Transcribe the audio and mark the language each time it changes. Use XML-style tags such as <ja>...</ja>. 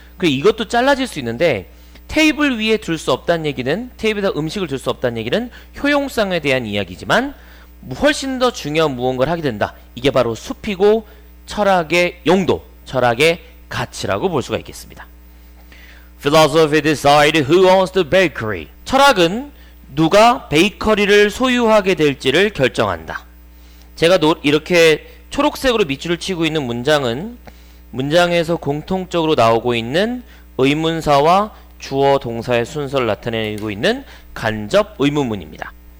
<ko>그리고 이것도 잘라질 수 있는데 테이블 위에 둘 수 없다는 얘기는 테이블에다 음식을 둘 수 없다는 얘기는 효용성에 대한 이야기지만 훨씬 더 중요한 무언가를 하게 된다. 이게 바로 숲이고 철학의 용도, 철학의 가치라고 볼 수가 있겠습니다.</ko> <en>Philosophy decide who owns the bakery.</en> <ko>철학은 누가 베이커리를 소유하게 될지를 결정한다. 제가 이렇게 초록색으로 밑줄을 치고 있는 문장은 문장에서 공통적으로 나오고 있는 의문사와 주어 동사의 순서를 나타내고 있는 간접 의문문입니다.</ko>